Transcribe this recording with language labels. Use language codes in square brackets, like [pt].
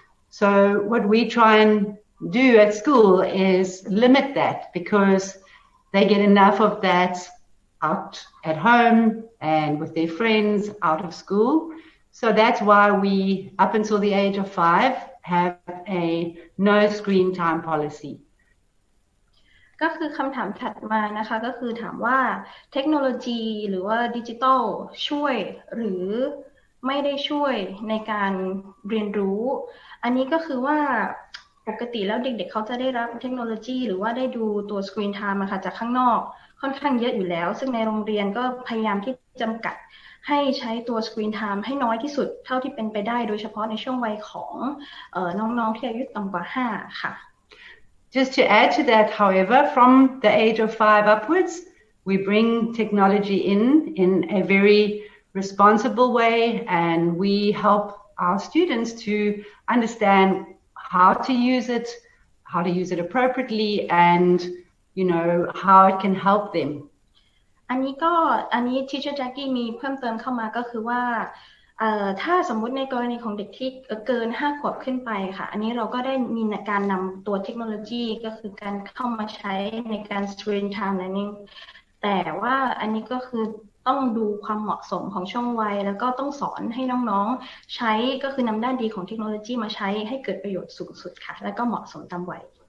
[en] So what we try and do at school is limit that because they get enough of that out at home and with their friends out of school. So that's why we, up until the age of 5, have a no screen time policy. [th] ก็คือคำถามถัดมานะคะก็คือถามว่าเทคโนโลยีหรือว่าดิจิทัลช่วยหรือไม่ได้ช่วยในการเรียนรู้อันนี้ก็คือว่าปกติแล้วเด็กๆเขาจะได้รับเทคโนโลยีหรือว่าได้ดูตัวสกรีนไทม์จากข้างนอกค่อนข้างเยอะอยู่แล้วซึ่งในโรงเรียนก็พยายามที่จำกัดให้ใช้ตัวสกรีนไทม์ให้น้อยที่สุดเท่าที่เป็นไปได้โดยเฉพาะในช่วงวัยของน้องๆที่อายุต่ำกว่า5ค่ะ [en] Just to add to that, however, from the age of 5 upwards, we bring technology in a very responsible way, and we help our students to understand how to use it appropriately, and how it can help them. [th] อันนี้ Teacher Jackie มีเพิ่มเติมเข้ามาก็คือว่าถ้าสมมุติในกรณีของเด็กที่เกิน5 ขวบขึ้นไปค่ะอันนี้เราก็ได้มีการนำตัวเทคโนโลยีก็คือการเข้ามาใช้ในการ screen time learning แต่ว่าอันนี้ก็คือต้องดูความเหมาะสมของช่วงวัยแล้วก็ต้องสอนให้น้องๆใช้ก็คือนำด้านดีของเทคโนโลยีมาใช้ให้เกิดประโยชน์สูงสุดค่ะแล้วก็เหมาะสมตามวัย